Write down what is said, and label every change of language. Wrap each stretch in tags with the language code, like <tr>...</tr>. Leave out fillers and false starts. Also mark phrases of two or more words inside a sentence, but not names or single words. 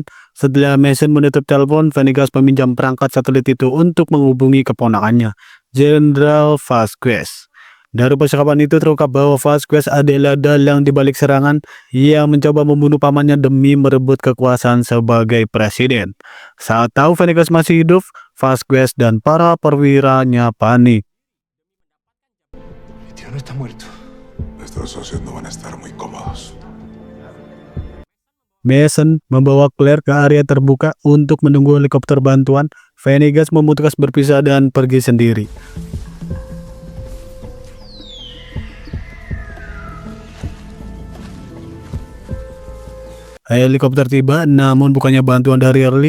<id>Setelah Mason menutup telepon, Venegas meminjam perangkat satelit itu untuk menghubungi keponakannya, Jenderal Vasquez. Dari percakapan itu terungkap bahwa Vasquez adalah dalang di balik serangan. Ia mencoba membunuh pamannya demi merebut kekuasaan sebagai presiden. Saat tahu Venegas masih hidup, Vasquez dan para perwiranya panik.</id> <es>Mi tío no está muerto. Nuestros socios no van a estar muy cómodos.</es> <id>Mason membawa Claire ke area terbuka untuk menunggu helikopter bantuan. Venegas memutuskan berpisah dan pergi sendiri. Helikopter tiba, namun bukannya bantuan dari Early.</id>